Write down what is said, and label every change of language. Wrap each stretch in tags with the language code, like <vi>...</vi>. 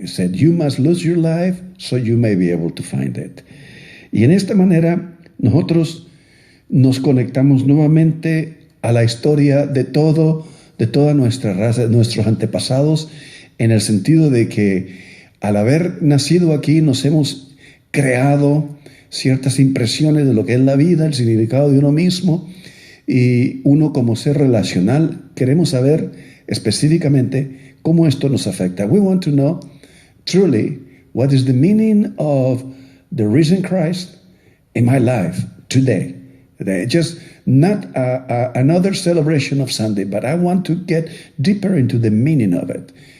<en>He said, you must lose your life so you may be able to find it.</en> <es>Y en esta manera nosotros nos conectamos nuevamente a la historia de toda nuestra raza, de nuestros antepasados, en el sentido de que al haber nacido aquí nos hemos creado ciertas impresiones de lo que es la vida, el significado de uno mismo, y uno como ser relacional queremos saber específicamente cómo esto nos afecta.</es> <en>We want to know truly what is the meaning of the risen Christ in my life today. Just not another celebration of Sunday, but I want to get deeper into the meaning of it.</en>